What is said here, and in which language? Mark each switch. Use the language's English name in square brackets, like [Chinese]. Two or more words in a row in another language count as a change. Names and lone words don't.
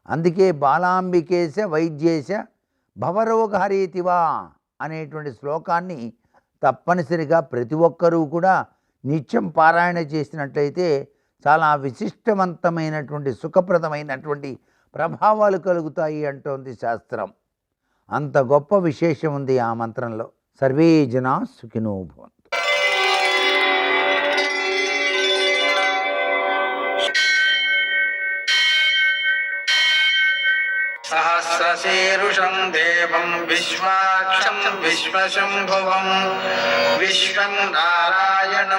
[Telugu] అందుకే [Sanskrit] బాలాంబికేశ వైద్యేశ భవరోగహరీతివా [Telugu] అనేటువంటి శ్లోకాన్ని తప్పనిసరిగా ప్రతి ఒక్కరూ కూడా నిత్యం పారాయణ చేసినట్లయితే చాలా విశిష్టవంతమైనటువంటి సుఖప్రదమైనటువంటి ప్రభావాలు కలుగుతాయి అంటోంది శాస్త్రం. అంత గొప్ప విశేషం ఉంది ఆ మంత్రంలో. సర్వే జనా సుఖినో భవంతు. [Sanskrit] सहस्रशीर्षं देवं विश्वाक्षं विश्वशम्भुवं विश्वं नारायणं